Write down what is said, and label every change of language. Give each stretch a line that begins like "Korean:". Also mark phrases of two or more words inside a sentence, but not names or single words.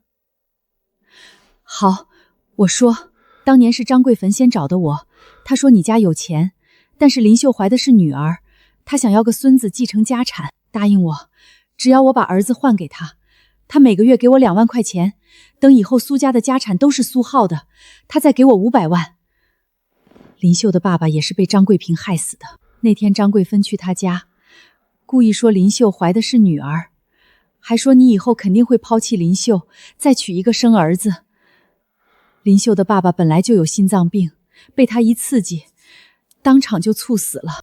Chinese: 好，我說，當年是張桂芬先找的我，她說你家有錢，但是林秀懷的是女兒，她想要個孫子繼承家產，答應我，只要我把兒子換給她，她每個月給我2萬塊錢，等以後蘇家的家產都是蘇浩的，她再給我500萬。林秀的爸爸也是被張桂平害死的。那天张桂芬去他家，故意說林秀懷的是女兒，還說你以後肯定會拋棄林秀，再娶一個生兒子。林秀的爸爸本來就有心臟病，被他一刺激，當場就猝死了。